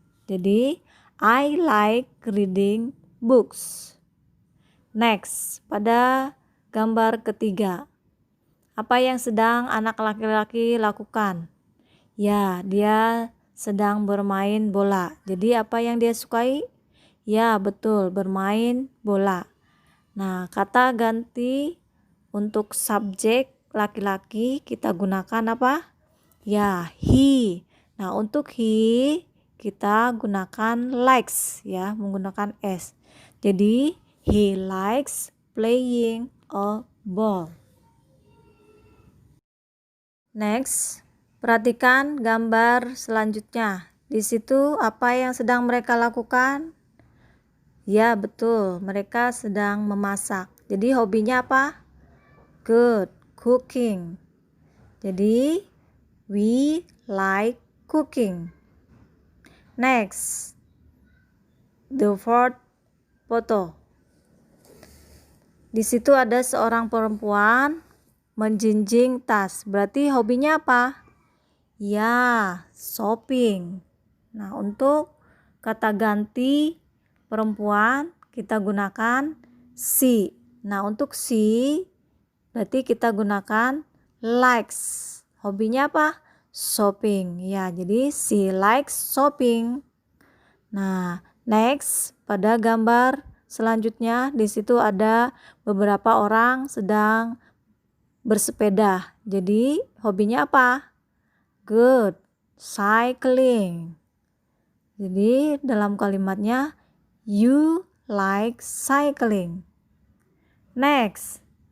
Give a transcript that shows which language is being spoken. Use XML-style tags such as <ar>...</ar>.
<en>Jadi, I like reading books.</en> <id>Next, pada gambar ketiga. Apa yang sedang anak laki-laki lakukan? Ya, dia sedang bermain bola. Jadi apa yang dia sukai? Ya, betul, bermain bola. Nah, kata ganti untuk subjek laki-laki kita gunakan apa? Ya, he. Nah, untuk he kita gunakan likes ya, menggunakan s.</id> <en>Jadi, he likes playing a ball.</en> <id>Next, perhatikan gambar selanjutnya. Di situ apa yang sedang mereka lakukan? Ya, betul, mereka sedang memasak. Jadi hobinya apa?</id> <en>Good, cooking. Jadi we like cooking. Next, the fourth photo.</en> <id>Di situ ada seorang perempuan menjinjing tas. Berarti hobinya apa? Ya, shopping. Nah, untuk kata ganti perempuan kita gunakan she. Nah, untuk she berarti kita gunakan likes. Hobinya apa? Shopping. Ya, jadi</id> <en>she likes shopping.</en> <id>Nah, next pada gambar selanjutnya di situ ada beberapa orang sedang bersepeda. Jadi hobinya apa?</id> <en>Good, cycling.</en> <id>Jadi dalam kalimatnya</id> <en>you like cycling. Next.</en>